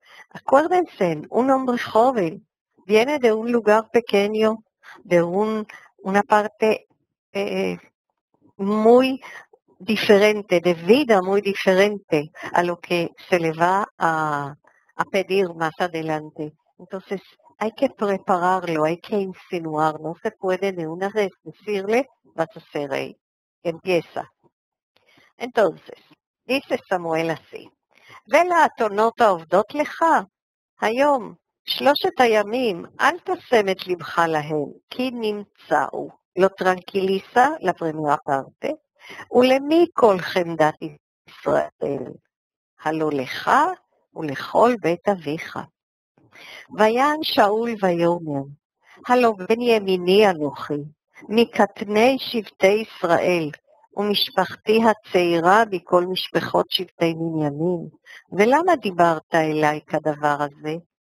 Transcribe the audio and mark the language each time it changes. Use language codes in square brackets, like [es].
[es] Acuérdense, un hombre joven viene de un lugar pequeño, de una parte muy diferente, de vida muy diferente a lo que se le va a pedir más adelante. Entonces, hay que prepararlo, hay que insinuar, no se puede de una vez decirle, vas a ser rey. Empieza. Entonces, dice Samuel así, [he] ולאתונות העובדות לך, היום 3 הימים, אל תשם את לבך להם, כי נמצאו. [es] Lo tranquiliza la primera parte, [he] ולמי כל חמדת ישראל? הלא לך ולכל בית אביך. ויען שאול ויאמר, הלא בן ימיני אנוכי, מקטני שבטי ישראל, ומשפחתי הצעירה מכל משפחות שבטי בנימין. ולמה דיברת אליי כדבר הזה?